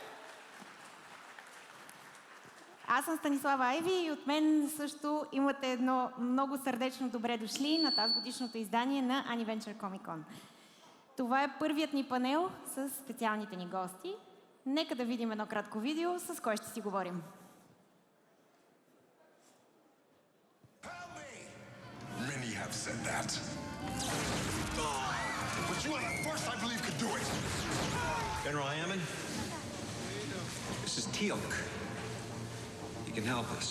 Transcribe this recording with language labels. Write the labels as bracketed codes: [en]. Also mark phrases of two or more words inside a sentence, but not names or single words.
[bg] Аз съм Станислава Айви и от мен също имате едно много сърдечно добре дошли на тази годишното издание на Anniversary Comic Con. Това е първият ни панел с специалните ни гости. Нека да видим едно кратко видео, с кой ще си говорим. [en] Many have said that. But you are the first I believe could do it. General Hammond, this is Teal'c. He can help us.